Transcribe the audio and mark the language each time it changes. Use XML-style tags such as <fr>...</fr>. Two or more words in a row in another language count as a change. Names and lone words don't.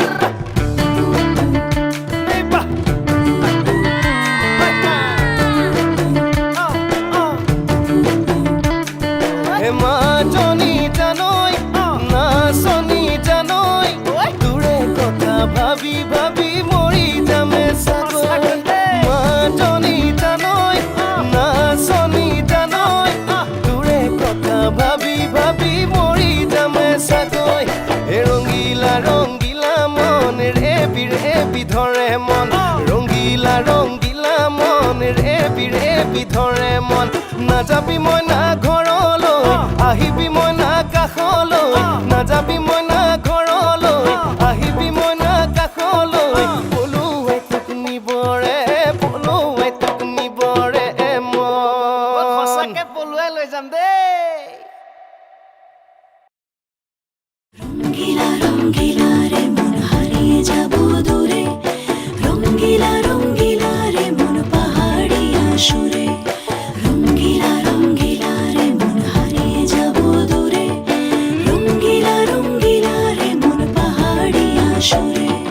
<as>এই বাহ হে মা জনি জানই না শনি জানই দূরে কথা ভাবি ভাবি মৰি যামে চাগৈ মা জনি জানই না শনি জানই দূৰে কথা ভাবি ভাবি মৰি যামে চাগৈ হে ৰঙিলা ৰঙিলা মন ৰেবি ৰেবি ধৰে মন ৰঙিলা ৰঙিলা মন ৰেবি ৰেবি ধৰে মন নাযাবি মই না ঘৰলৈ আহিবি মই না কাষলৈ নাযাবি মই না ঘৰলৈ আহিবি মই না কাষলৈ পলুৱাই তোক নিবৰে মই সঁচাকে পলুৱাই লৈ যাম দেই</as> <bn>রঙ্গিলা রঙ্গিলা রে মন হারিয়ে যাব দূরে রঙ্গিলা রঙ্গিলা রে মন পাহাড়িয়া সুরে রঙ্গিলা রঙ্গিলা রে মন হারিয়ে যাব দূরে রঙ্গিলা রঙ্গিলা রে মন পাহাড়িয়া সুরে</bn>